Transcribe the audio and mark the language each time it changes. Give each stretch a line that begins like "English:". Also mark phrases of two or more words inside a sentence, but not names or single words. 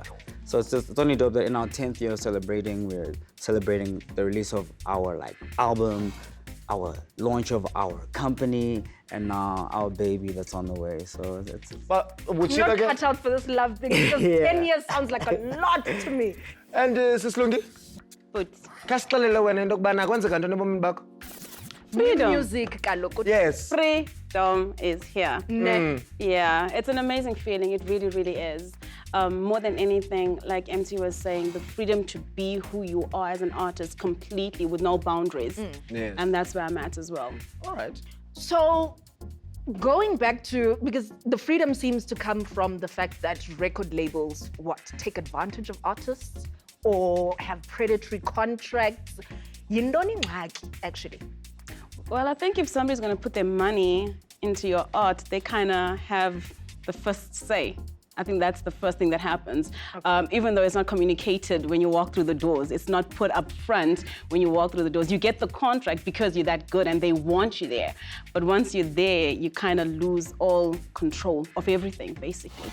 English: So it's only dope that in our 10th year we're celebrating the release of our album, our launch of our company, and now our baby that's on the way. So it's But would you Not like cut out for this love thing because Yeah. 10 years sounds like a lot to me. And Sis Lungi?
Xhosa: Kasixelele wena into kubana kwenzeka ntoni ebomini bakho?
English: Freedom. Music, kaloku. Yes. Freedom is here. Yeah, it's an amazing feeling. It really, really is. More than anything, like Emtee was saying, the freedom to be who you are as an artist completely with no boundaries. Yes. And that's where I'm at as well. All right. So, going back to, because the freedom seems to come from the fact that record labels, take advantage of artists or have predatory contracts.
Xhosa: Yindoni ngxaki,
English: actually. Well, I think if somebody's going to put their money into your art, they kind of have the first say. I think that's the first thing that happens. Even though it's not communicated when you walk through the doors, it's not put up front when you walk through the doors. You get the contract because you're that good and they want you there. But once you're there, you kind of lose all control of everything, basically.